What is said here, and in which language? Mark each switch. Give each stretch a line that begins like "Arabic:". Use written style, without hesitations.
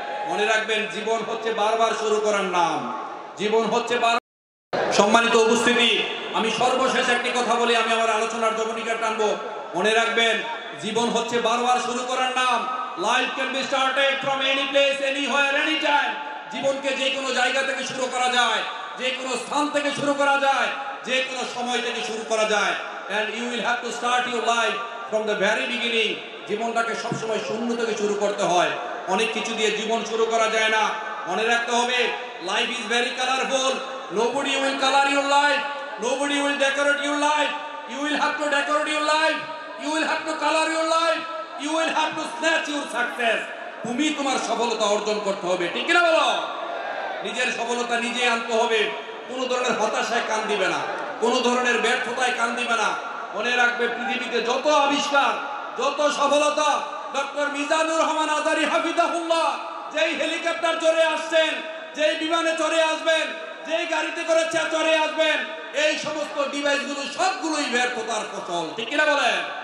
Bangla: মনে রাখবেন, জীবন হচ্ছে বারবার শুরু করার নাম, জীবন হচ্ছে সম্মানিত উপস্থিতি, আমি সর্বশেষ একটি কথা বলি, আমি আমার আলোচনার জবনিকা টানবো। মনে রাখবেন, জীবন হচ্ছে বারবার শুরু করার নাম।
English: Life can be started from any place, anywhere, any time.
Bangla: জীবনকে যে কোনো জায়গা থেকে শুরু করা যায়, যে কোনো স্থান থেকে শুরু করা যায়, যে কোনো সময় থেকে শুরু করা যায়।
English: and you will have to start your life from the very beginning.
Bangla: জীবনটাকে সবসময় শূন্য থেকে শুরু করতে হয়, অনেক কিছু দিয়ে জীবন শুরু করা যায় না। মনে রাখতে হবে,
English: Life is very colourful. Nobody will color your life, nobody will decorate your life. You will have to decorate your life, you will have to color your life, you will have to snatch your success.
Bangla: তুমি তোমার সফলতা অর্জন করতে হবে, ঠিক কিনা বলো? নিজের সফলতা নিজে আনতে হবে। কোনো ধরনের হতাশায় কান দিবে না, কোনো ধরনের ব্যর্থতায় কান দিবে না। মনে রাখবে, পৃথিবীতে যত আবিষ্কার, যত সফলতা, ডক্টর মিজানুর রহমান আজারি হাফিজাহুল্লাহ যেই হেলিকপ্টার চড়ে আসছেন, যেই বিমানে চড়ে আসবেন, যেই গাড়িতে করে চড়ে আসবেন, এই সমস্ত ডিভাইসগুলো সবগুলোই ব্যর্থতার ফসল, ঠিক কিনা বলেন?